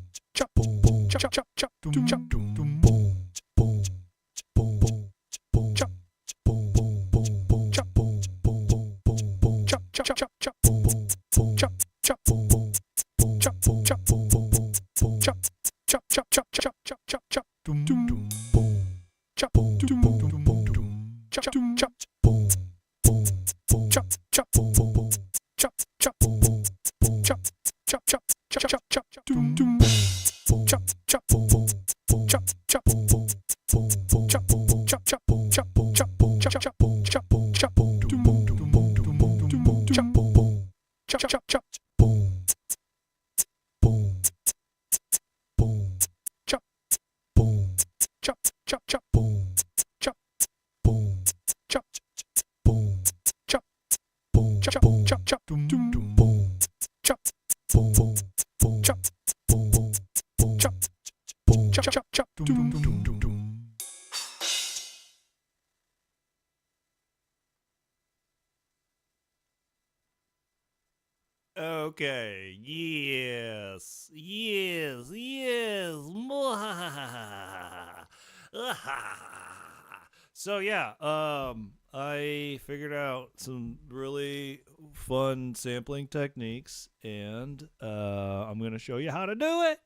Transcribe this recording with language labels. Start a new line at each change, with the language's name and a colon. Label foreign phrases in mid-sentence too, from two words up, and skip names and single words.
English: chop, boom, boom, chop, chop, chop, doom, chop, doom, boom, boom, boom, boom, boom, chop, boom, boom, boom, boom, chop, boom, boom, boom, boom, boom, chop, chop, chop, chop, boom, boom, boom, chop, chop, boom, boom, boom, chop, boom, chop, boom, boom, boom, boom, chop, chop, chop, chop, chop, chop, chop, chop, doom, doom, boom, chop, boom, doom, boom, boom, doom. Chop, chop, boom, boom, boom, chop, chop, boom, boom, chop, chop, boom, boom, chop, chop, chop, chop, chop, chop, doom, doom, boom, chop, chop, boom, boom, chop, chop, boom, boom, chop, boom, chop, chop, boom, chop, chop, boom, chop, chop, boom, chop, chop, boom, doom, boom, doom, boom, doom, boom, doom, boom, chop, boom, boom, chop, chop, chop, boom, boom, boom, chop, boom, chop, chop, chop, boom, chop, boom, chop, boom, chop, boom, chop, boom, chop, chop, doom, doom, doom, boom, chop, boom, boom, boom, chop, boom, boom, boom, chop, boom, chop, chop, chop, doom, doom, doom, doom, doom. Okay, yes, yes, yes. So yeah, I figured out some really fun sampling techniques, and I'm gonna show you how to do it.